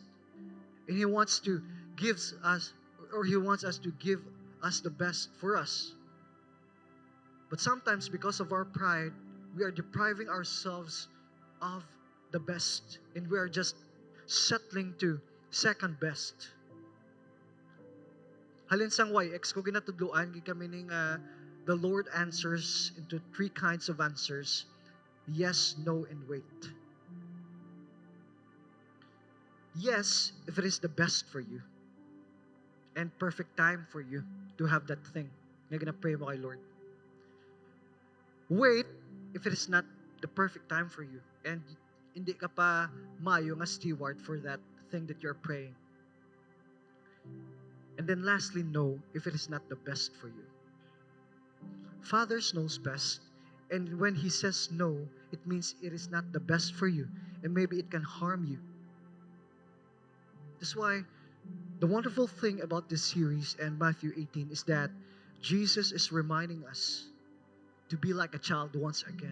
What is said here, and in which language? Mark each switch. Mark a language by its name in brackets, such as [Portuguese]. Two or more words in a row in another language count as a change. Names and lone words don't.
[English] And He wants to give us, or He wants us to give us the best for us. But sometimes because of our pride, we are depriving ourselves of the best. And we are just settling to second best. [Hiligaynon] Halin sang YX, kung ginatudluan, kami ning [English] the Lord answers into three kinds of answers. Yes, no, and wait. Yes, if it is the best for you. And perfect time for you to have that thing. [Hiligaynon] Nga ginapray mo kay Lord. [English] Wait, if it is not the perfect time for you. And [Hiligaynon] hindi ka pa mayo nga [English] steward for that thing that you're praying. And then lastly, no, if it is not the best for you. Father knows best. And when He says no, it means it is not the best for you. And maybe it can harm you. That's why the wonderful thing about this series and Matthew 18 is that Jesus is reminding us to be like a child once again.